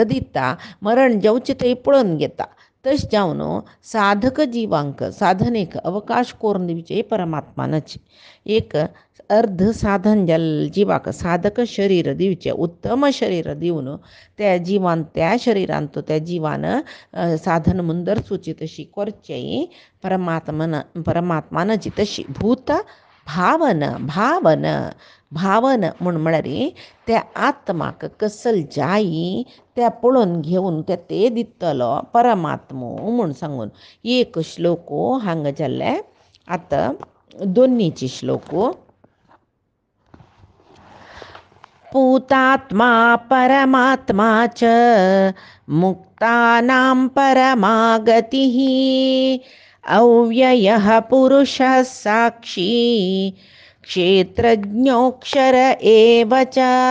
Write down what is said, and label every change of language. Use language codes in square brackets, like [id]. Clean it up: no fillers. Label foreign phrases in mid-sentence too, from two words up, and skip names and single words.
[kok] दिता मरण जावचें थंय पळोवन घेता तशें जावन साधक जिवांक साधनेक अवकाश करून दिवचे परमात्मानाची एक अर्ध साधन जिवाक साधक शरीर दिवचें उत्तम शरीर दिवन त्या जिवान त्या शरिरांत त्या जिवान साधन मुंदर सुची तशी करचें परमात्मानाची तशी भूत भावन म्हळ्यार त्या आत्माक कसल जायी त्या पळोवन घेवन ते दितलो परमात्मो म्हूण सांगून एक श्लोक हांगा जाल्ले आतां दोनीची श्लोक [sa] पूतात्मा परमात्मा च मुक्तानां परमागतिः अव्ययः पुरुषः साक्षी क्षेत्रज्ञोऽक्षर एव च